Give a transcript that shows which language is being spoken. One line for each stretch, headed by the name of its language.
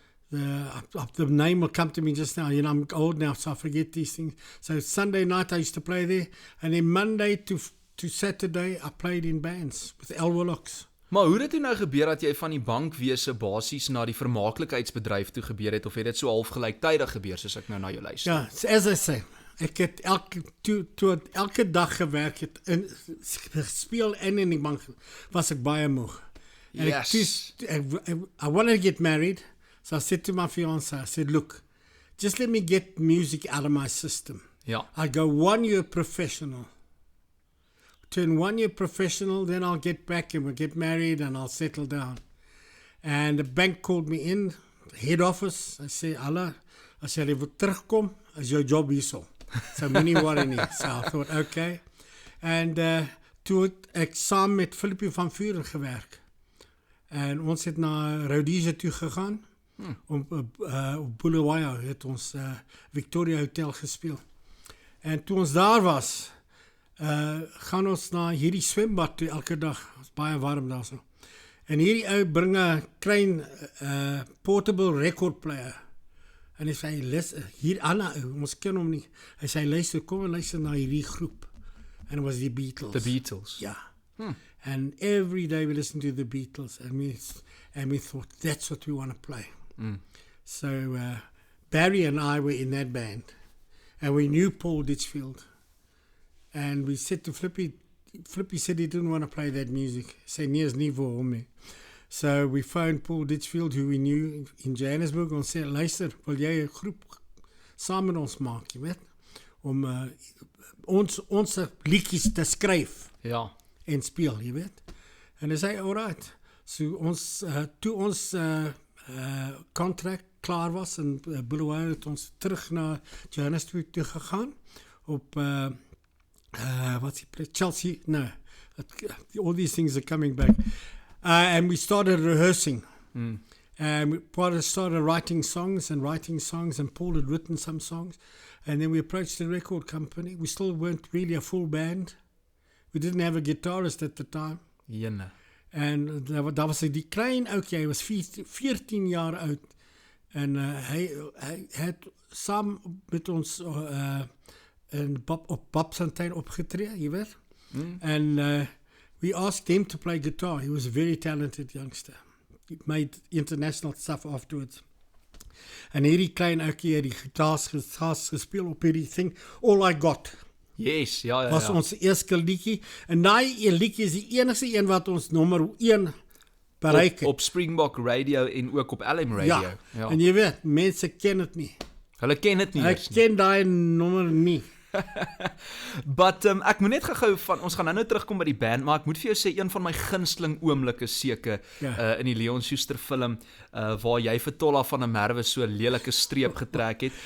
English: The name will come to me just now. You know, I'm old now, so I forget these things. So Sunday night I used to play there, and then Monday to Saturday I played in bands with Elwolocks.
Afrikaans: Maar hoe het dit nou gebeur dat jy van die bankwese basies na die vermaaklikheidsbedryf toe gebeur het, of het dit so half gelyktydig gebeur, soos ek nou na jou luister? Ja,
English: so as I say,
Afrikaans: ek het elke dag gewerk, het gespeel en in die bank, was ek baie moeg.
English: Yes. I wanted to get married, so I said to my fiancée, I said, look, just let me get music out of my system.
Afrikaans: Ja.
English: I go 1 year professional. Turn 1 year professional, then I'll get back and we'll get married and I'll settle down. And the bank called me in, head office. I say, Allah,
Afrikaans: as jy wil terugkom, is jou job hierso. So moenie worry nie.
English: So I thought, okay.
Afrikaans: And toe het ek saam met Philippie van Vuren gewerk. En ons het na Rhodesia toe gegaan. Op Bulawayo het ons Victoria Hotel gespeel. En toe ons daar was, gaan ons na hierdie swembad toe elke dag. Het is baie warm daar so. En hierdie ou bring 'n klein portable record player. En hy sê, hier Anna, ons ken hom nie. Hy sê, luister, kom en luister na hierdie groep.
English: And it was the Beatles. The Beatles. Yeah. And every day we listened to the Beatles, and we thought, that's what we want to play. So Barry and I were in that band, and we knew Paul Ditchfield. And we said to Flippy said he didn't want to play that music. He said,
Afrikaans: nee, is nie vir hom nie.
English: So we phoned Paul Ditchfield, who we knew in Johannesburg,
Afrikaans: en sê, luister, wil jy 'n groep saam met ons maak, jy weet? Om ons liedjies te skryf en speel, jy weet? En hy sê, alright. So toe ons contract klaar was en Bulawayo het ons terug na Johannesburg toe gegaan op
English: what's he played? Chelsea? No. All these things are coming back. And we started rehearsing. And we started writing songs, and Paul had written some songs. And then we approached the record company. We still weren't really a full band. We didn't have a guitarist at the time. Jene.
Afrikaans: En daar was die klein oukie, hy was 14 jaar oud. En hy het saam met ons op Babsantijn opgetree, jy weet.
English: And we asked him to play guitar. He was a very talented youngster. He made international stuff afterwards.
Afrikaans: En hierdie klein oukie het die gitaars gespeel op hierdie thing. All I Got.
English: Yes, ja.
Afrikaans: Was ons eerste liedjie. En daai liedjie is die enigste een wat ons nommer 1 bereik het. Op Springbok Radio en ook op LM Radio. Ja. En jy weet, mense ken dit nie. Hulle ken dit nie. Ek ken daai nommer nie. But ek moet net gou van ons gaan nou terugkom by die band, maar ek moet vir jou sê een van my gunsteling oomblikke seker in die Leon Schuster film waar jy vir Tolla van 'n Merwe so lelike streep getrek het.